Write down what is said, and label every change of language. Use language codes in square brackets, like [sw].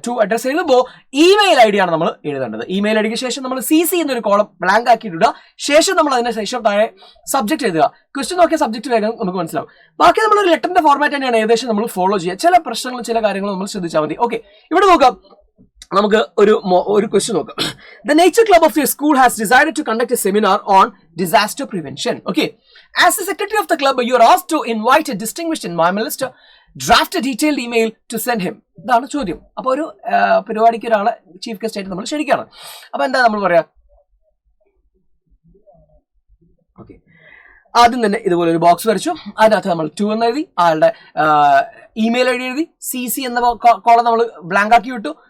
[ml] 2 address എഴുതുമ്പോൾ email I D ആണ് നമ്മൾ എഴുതേണ്ടത്. ഇമെയിൽ ഐ ഡിക്ക് ശേഷം നമ്മൾ CC എന്നൊരു കോളം ബ്ലാങ്ക് ആക്കി ഇടുക. ശേഷം നമ്മൾ അതിന് ശേഷം താഴെ സബ്ജക്ട് എഴുതുക. ക്വസ്റ്റ്യൻ നോക്കിയ സബ്ജക്ട് വേഗം നമുക്ക് മനസ്സിലാവും. ബാക്കി നമ്മൾ ഒരു ലെറ്ററിന്റെ ഫോർമാറ്റ് തന്നെയാണ് ഏകദേശം നമ്മൾ ഫോളോ ചെയ്യുക. ചില പ്രശ്നങ്ങളും ചില കാര്യങ്ങളും നമ്മൾ ശ്രദ്ധിച്ചാൽ മതി. ഓക്കെ, ഇവിടെ നോക്കാം, നമുക്ക് ഒരു ക്വസ്റ്റ്യൻ നോക്കാം. [en] The Nature Club of your school has decided to conduct a seminar on disaster prevention. Okay, as the secretary of the club, you are asked to invite a distinguished environmentalist, draft a detailed email to send him. [ml] ഇതാണ് ചോദ്യം. അപ്പൊ ഒരു പരിപാടിക്ക് ഒരാളെ chief guest ആയിട്ട് നമ്മൾ ക്ഷണിക്കുകയാണ്. അപ്പൊ എന്താ നമ്മൾ പറയാ, ഓക്കെ, ആദ്യം തന്നെ ഇതുപോലെ ഒരു ബോക്സ് വരച്ചു. അതിനകത്ത് നമ്മൾ 2 എന്ന് എഴുതി, ആളുടെ ഇമെയിൽ ഐ ഡി എഴുതി, CC എന്ന കോളം നമ്മൾ ബ്ലാങ്ക് ആക്കി വിട്ടു.